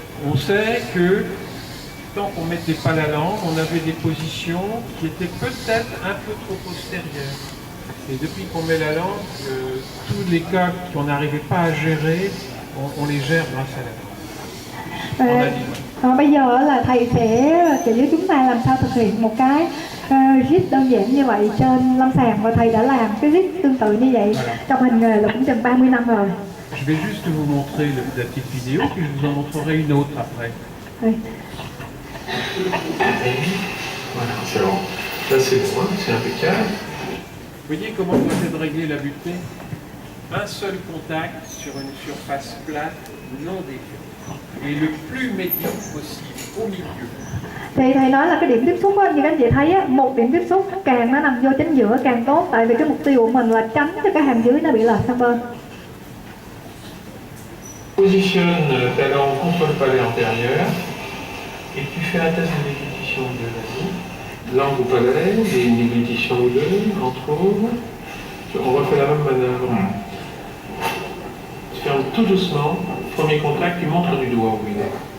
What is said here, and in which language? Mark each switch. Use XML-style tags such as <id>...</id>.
<fr>On sait que tant qu'on ne mettait pas la langue, on avait des positions qui étaient peut-être un peu trop postérieures. Et depuis qu'on met la langue, tous les cas qu'on n'arrivait pas à gérer, on les gère grâce à la langue.</fr> <vi>Bây giờ là thầy sẽ chỉ với chúng ta làm sao thực hiện một cái JIT đơn giản như vậy trên lâm sàng, và thầy đã làm cái JIT tương tự như vậy trong hành nghề là cũng chừng 30 năm rồi.</vi> <fr>Je vais juste vous montrer la petite vidéo, puis je vous en montrerai une autre après. Oui. Voilà, c'est bon. Là, c'est bon, c'est impeccable. Vous voyez comment doit être réglée la butée? Un seul contact sur une surface plate non déviée. Et le plus médian possible, au milieu.</fr> <vi>Thì thầy nói là cái điểm tiếp xúc á, như các anh chị thấy á, một điểm tiếp xúc càng nó nằm vô chính giữa càng tốt, tại vì cái mục tiêu của mình là tránh cho cái hàm dưới nó bị lệch sang bên.</vi> <fr>Positionne ta langue contre le palais antérieur et tu fais un test de déglutition ou deux, vas-y. Langue au palais et une déglutition ou deux, entre autres. On refait la même manœuvre. Tu fermes tout doucement. Premier contact, tu montres du doigt où il est.</fr>